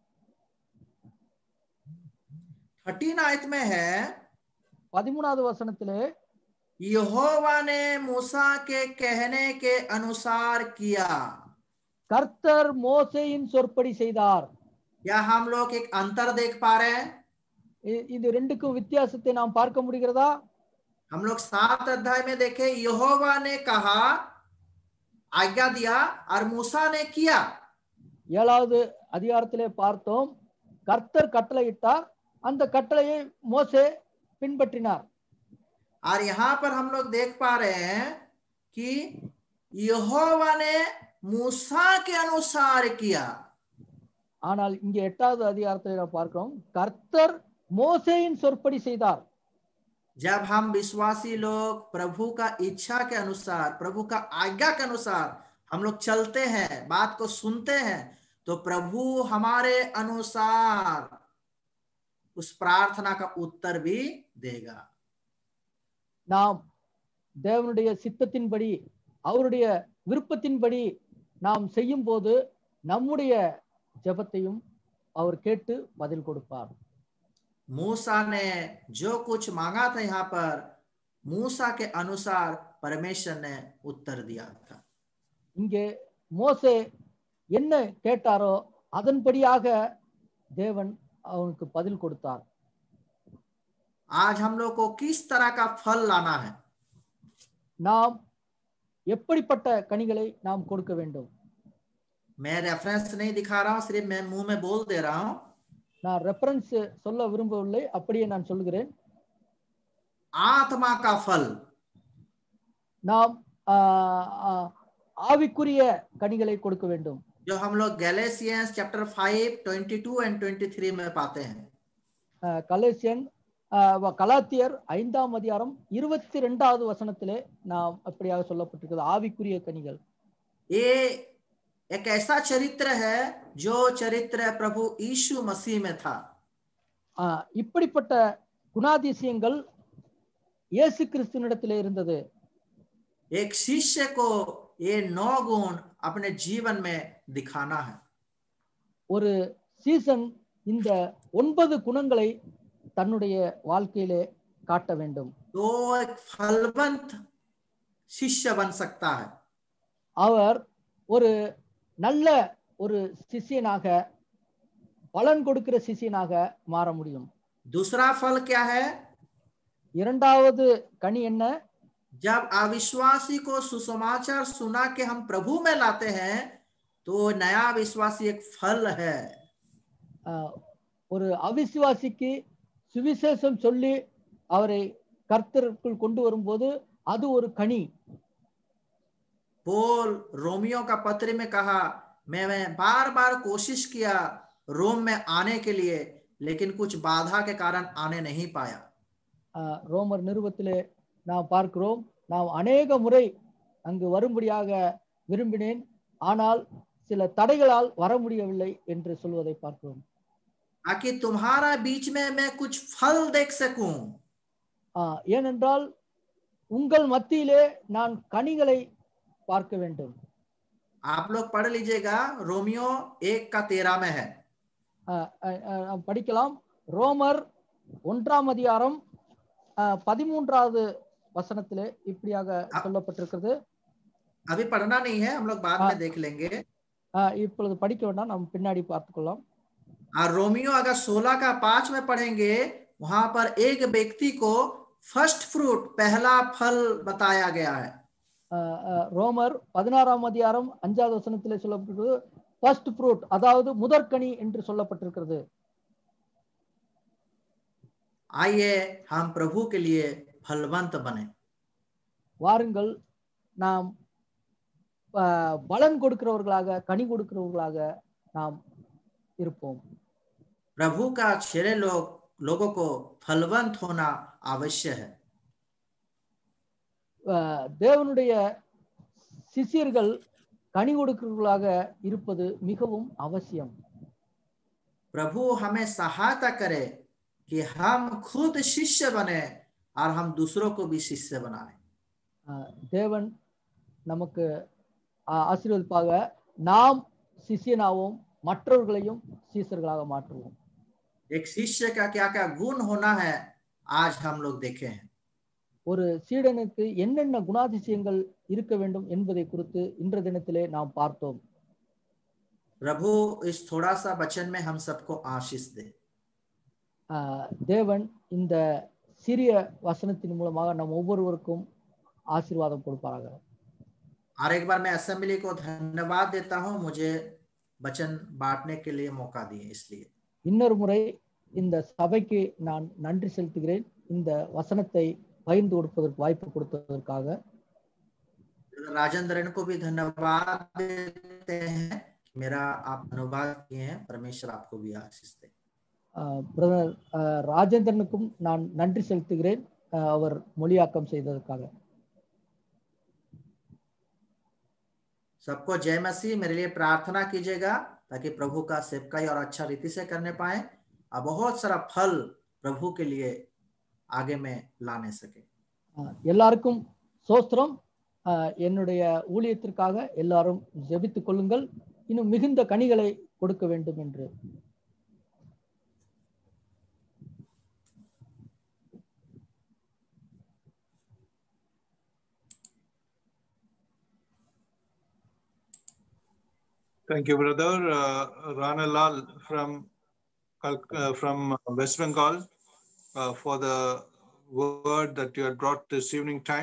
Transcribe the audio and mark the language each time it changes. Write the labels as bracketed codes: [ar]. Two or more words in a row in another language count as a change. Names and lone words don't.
[hi] 13 आयत में है [ta] 13வது வசனத்திலே [hi] यहोवा ने मूसा के कहने के अनुसार किया। [ta] கர்த்தர் மோசேயின் சொற்படி செய்தார். [hi] या हम लोग एक अंतर देख पा रहे हैं? [ta] இது ரெண்டுக்கும் வித்தியாசத்தை நாம் பார்க்க முடிகிறதா? [hi] हम लोग 7 अध्याय में देखे यहोवा ने कहा, आज्ञा दिया और मूसा ने किया। [ta] 7வது அதிகாரத்திலே பார்த்தோம் கர்த்தர் கட்டளையிட்டார், அந்த கட்டளையை மோசே பின்பற்றினார். [hi] और यहाँ पर हम लोग देख पा रहे हैं कि यहोवा ने मूसा के अनुसार किया। [ta] ஆனால் இங்கே 8வது அதிகாரத்தை நாம் பார்க்கிறோம் கர்த்தர் மோசேயின் சொற்படி செய்தார். [hi] जब हम विश्वासी लोग प्रभु का इच्छा के अनुसार, प्रभु का आज्ञा के अनुसार हम लोग चलते हैं, बात को सुनते हैं, तो प्रभु हमारे अनुसार उस प्रार्थना का उत्तर भी देगा। [ta] நாம் தேவனுடைய சித்தத்தின்படி அவருடைய விருப்பத்தின்படி நாம் செய்யும் போது நம்முடைய ஜெபத்தையும் அவர் கேட்டு பதில் கொடுப்பார். [hi] मूसा ने जो कुछ मांगा था यहाँ पर मूसा के अनुसार परमेश्वर ने उत्तर दिया था। [ta] இங்கே மோசே என்ன கேட்டாரோ அதன்படியாக தேவன் அவனுக்கு பதில் கொடுத்தார். [hi] आज हम लोग को किस तरह का फल लाना है? [ta] நாம் எப்படிப்பட்ட கனிகளை நாம் கொடுக்க வேண்டும்? [hi] मैं रेफरेंस नहीं दिखा रहा हूं, सिर्फ मैं मुंह में बोल दे रहा हूं। [ta] நான் ரெஃபரன்ஸ் சொல்ல விரும்பவில்லை, அப்படியே நான் சொல்கிறேன். [hi] आत्मा का फल, [ta] நாம் ஆவிக்குரிய கனிகளை கொடுக்க வேண்டும். [hi] जो हम लोग [en] Galatians chapter [hi] 5 22 और 23 में पाते हैं। [ta] கலாத்தியர் 5ஆம் அதிகாரம் 22வது வசனத்திலே நாம் அப்படியாக சொல்லப்பட்டிருக்கிறது ஆவிக்குரிய கனிகள். [hi] ये एक ऐसा चरित्र है जो चरित्र प्रभु यीशु मसीह में था। [ta] இப்படிப்பட்ட குணாதிசயங்கள் இயேசு கிறிஸ்துவினிடத்திலே இருந்தது. [hi] एक शिष्य को ये 9 गुण अपने जीवन में दिखाना है। [ta] ஒரு சீசன் இந்த 9 குணங்களை தன்னுடைய வாழ்க்கையிலே காட்ட வேண்டும். [hi] तो एक फलवंत शिष्य बन सकता है। [ta] அவர் ஒரு நல்ல ஒரு சிஷ்யனாக பலன் கொடுக்கிற சிஷ்யனாக மாற முடியும். [hi] दूसरा फल क्या है? [ta] இரண்டாவது கனி என்ன? [hi] जब अविश्वासी को सुसमाचार सुना के हम प्रभु में लाते हैं तो नया विश्वासी एक फल है। [ta] ஒரு அவிசுவாசிக்கு சுவிசேஷம் சொல்லி அவரை கர்த்தருக்குள் கொண்டு வரும்போது அது ஒரு கனி. [hi] पौल रोमियो का पत्र में कहा, मैं बार बार कोशिश किया रोम में आने के लिए, लेकिन कुछ बाधा के कारण आने नहीं पाया। [ta] ரோமர் நிருபத்திலே நாம் பார்க்கிறோம், நாம் அநேக முறை அங்கு வரும்படியாக விரும்பினேன், ஆனால் சில தடைகளால் வர முடியவில்லை என்று சொல்வதை பார்க்கிறோம். [hi] ताकि तुम्हारा बीच में मैं कुछ फल देख सकूं। [ta] ஏனென்றால் உங்கள் மத்தியிலே நான் கனிகளை பார்க்க வேண்டும். [hi] आप लोग पढ़ लीजिएगा, रोमियो 1:13 में है। [ta] படிக்கலாம். ரோமர் 1ஆம் அதிகாரம் 13வது வசனத்திலே இப்படியாக சொல்லப்பட்டிருக்கிறது. [hi] अभी पढ़ना नहीं है, हम लोग बाद में देख लेंगे। [ta] இப்பொழுது படிக்க வேண்டாம், நாம் பின்னாடி பார்த்துக்கொள்ளலாம். [hi] रोमियो अगर 16:5 में पढ़ेंगे, वहां पर एक व्यक्ति को [en] first fruit, [hi] पहला फल बताया गया है। [ta] ரோமர் 16ஆம் அதிகாரம் 5வது வசனத்திலே சொல்லப்பட்டிருக்கிறது [en] first fruit, [ta] அதாவது முதற்கனி என்று சொல்லப்பட்டிருக்கிறது. [hi] आइए हम प्रभु के लिए फलवंत बने। [ta] வாருங்கள் நாம் பலன் கொடுக்கிறவர்களாக கனி கொடுக்கிறவர்களாக நாம் இருப்போம். [hi] प्रभु का चेले लोगों को फलवंत होना आवश्यक है। [ta] தேவனுடைய சிஷ்யர்கள் கனி கொடுக்கிறவர்களாக இருப்பது மிகவும் அவசியம். [hi] प्रभु हमें सहायता करे कि हम खुद शिष्य बने और हम दूसरों को भी शिष्य बनाएं। [ta] தேவன் நமக்கு ஆசீர்வதிப்பாக. நாம் சிஷ்யனாவோம், மற்றவர்களையும் சீஷர்களாக மாற்றுவோம். [hi] एक शिष्य का क्या क्या गुण होना है आज हम लोग देखे हैं। [ta] ஒரு சீடனுக்கு என்னென்ன குணாதிசயங்கள் இருக்க வேண்டும் என்பதை குறித்து இன்றைய தினத்திலே நாம் பார்த்தோம். [hi] प्रभु इस थोड़ा सा वचन में हम सबको आशीष दे। [ta] தேவன் இந்த சிறிய வசனத்தின் மூலமாக நம் ஒவ்வொருவருக்கும் ஆசீர்வாதம் கொடுப்பாராக. [hi] और एक बार मैं असेंबली को धन्यवाद देता हूं मुझे वचन बांटने के लिए मौका दिए इसलिए। [ta] இன்னொரு முறை இந்த சபைக்கு நான் நன்றி செலுத்துகிறேன், இந்த வசனத்தை பகிர்ந்து கொடுப்பதற்கு வாய்ப்பு கொடுத்ததற்காக. [hi] राजेंद्रन को भी धन्यवाद देते हैं, मेरा आप अनुवाद किए हैं, परमेश्वर आपको भी आशीष दे। [ta] பிரதர் ராஜேந்திரனுக்கும் நான் நன்றி செலுத்துகிறேன், அவர் மொழியாக்கம் செய்ததற்காக. [hi] सबको जय मसीह। मेरे लिए प्रार्थना कीजिएगा ताकि प्रभु का सेवकाई और अच्छा रीति से करने पाए और बहुत सारा फल प्रभु के लिए आगे में लाने सके। [ta] எல்லாருக்கும் சோஸ்திரம். என்னுடைய ஊழியத்திற்காக எல்லாரும் ஜெபித்துக் கொள்ளுங்கள், இன்னும் மிகுந்த கனிகளை கொடுக்க வேண்டும் என்று. [en] Thank you, brother. Rana Lal from West Bengal for the word that you had brought this evening time.